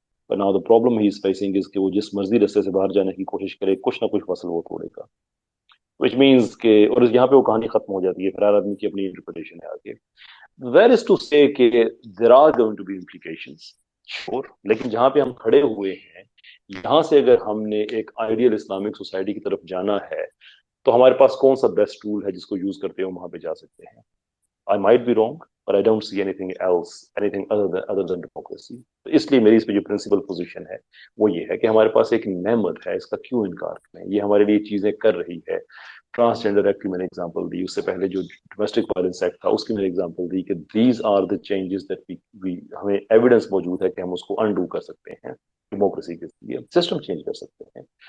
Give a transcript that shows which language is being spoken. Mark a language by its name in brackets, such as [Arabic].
[English] But now the problem he is facing is [Urdu] کہ وہ جس مرضی رستے سے باہر جانے کی کوشش کرے کچھ نہ کچھ فصل وہ توڑے گا, [English] which means [Urdu] کہ, اور یہاں پہ وہ کہانی ختم ہو جاتی ہے, پھر ہر آدمی کی اپنی انٹرپریٹیشن ہے آگے. [English] Where is to say [Urdu] کہ [English] there are going to be implications, sure, [Urdu] لیکن جہاں پہ ہم کھڑے ہوئے ہیں یہاں سے اگر ہم نے ایک آئیڈیل اسلامک سوسائٹی کی طرف جانا ہے تو ہمارے پاس کون سا بیسٹ ٹول ہے جس کو یوز کرتے ہم وہاں پہ جا سکتے ہیں. [English] I might be wrong, but I don't see anything else, anything other than democracy. [Urdu] تو اس لیے میری اس پہ جو پرنسپل پوزیشن ہے وہ یہ ہے کہ ہمارے پاس ایک نعمت ہے, اس کا کیوں انکار کریں. یہ ہمارے لیے چیزیں کر رہی ہے. ٹرانسجینڈر ایکٹ کی میں نے ایگزامپل دی, اس سے پہلے جو ڈومیسٹک وائلنس ایکٹ تھا اس کی میں نے ایگزامپل دی کہ [English] these are the changes that [Urdu] ہمیں ایویڈنس موجود ہے کہ ہم اس کو انڈو کر سکتے ہیں ڈیموکریسی کے ذریعے, سسٹم چینج کر سکتے ہیں.